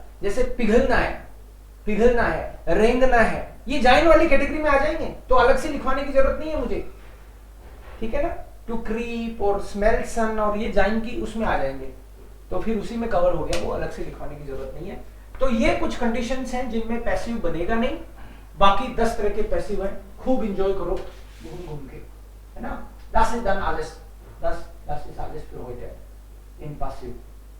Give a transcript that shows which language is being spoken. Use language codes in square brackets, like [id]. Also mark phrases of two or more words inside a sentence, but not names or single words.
[hi] जैसे पिघलना है, रेंगना है, ये जाइन वाली कैटेगरी में आ जाएंगे, तो अलग से लिखवाने की जरूरत नहीं है मुझे, ठीक है ना। [en] to creep [hi] और स्मेल सन और ये जाइन की उसमें आ जाएंगे, तो फिर उसी में कवर हो गया, वो अलग से लिखवाने की जरूरत नहीं है। तो ये कुछ कंडीशंस हैं जिनमें पैसिव बनेगा नहीं, बाकी 10 तरह के पैसिव हैं, खूब एंजॉय करो घूम घूम के, है ना। [de] Das ist dann alles, das ist alles für heute in Passiv.